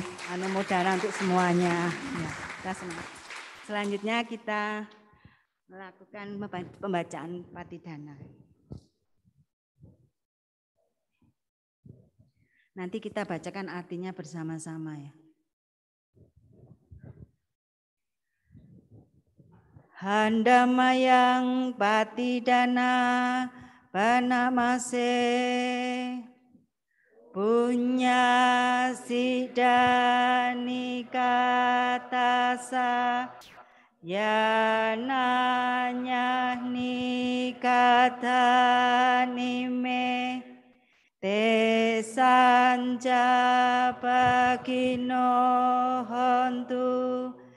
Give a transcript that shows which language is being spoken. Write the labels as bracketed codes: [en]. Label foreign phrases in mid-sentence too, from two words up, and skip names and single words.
[id] Anumodana untuk semuanya. Ya, kita semangat. Selanjutnya kita melakukan pembacaan Patidhana. Nanti kita bacakan artinya bersama-sama ya. [pi] Handamayang Patidhana Panamase Punya Sidani Katasa Yananya Nikata Nime Te Sanja Bagino Hontu